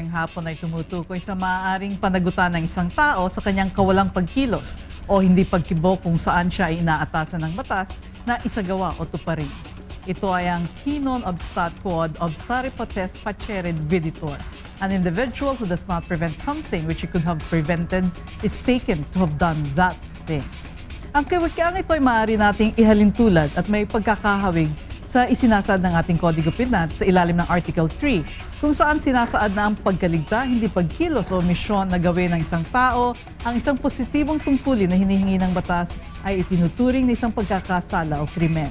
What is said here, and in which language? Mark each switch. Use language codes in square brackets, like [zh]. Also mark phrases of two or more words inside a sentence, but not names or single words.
[tl] hapon ay tumutukoy sa maaaring panagutan ng isang tao sa kanyang kawalang pagkilos o hindi pagkibo kung saan siya ay inaatasan ng batas na isagawa o tuparin. Ito ay ang [la] qui non obstat quod obstare potest facere viditor. [en] An individual who does not prevent something which he could have prevented is taken to have done that thing. [tl] Ang kawikiang ito ay maaari nating ihalintulad at may pagkakahawig sa isinasaad ng ating Kodigo Penal sa ilalim ng Article 3, kung saan sinasaad na ang pagkaligta, hindi pagkilos o misyon na gawin ng isang tao, ang isang positibong tungkulin na hinihingi ng batas ay itinuturing na isang pagkakasala o krimen.